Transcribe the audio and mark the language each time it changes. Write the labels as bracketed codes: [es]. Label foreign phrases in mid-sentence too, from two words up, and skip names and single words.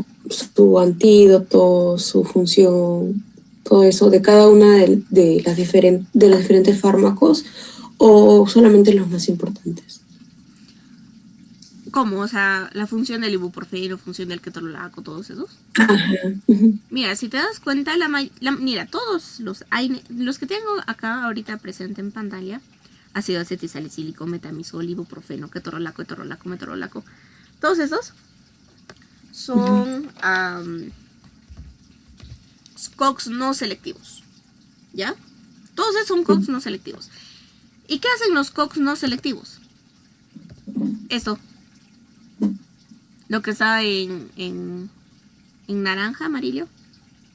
[es] Su antídoto, su función, todo eso, de cada una de los diferentes fármacos, o solamente los más importantes. ¿Cómo? O sea, la función del ibuprofeno, función del ketorolaco, todos esos. Ajá. Uh-huh. Mira, si te das cuenta, mira, todos los que tengo acá ahorita presente en pantalla, ácido acetilsalicílico, metamisol, ibuprofeno, ketorolaco, metorolaco, todos esos son COX no selectivos, ¿ya? Todos esos son COX no selectivos. ¿Y qué hacen los COX no selectivos? Esto. Lo que está en naranja, amarillo.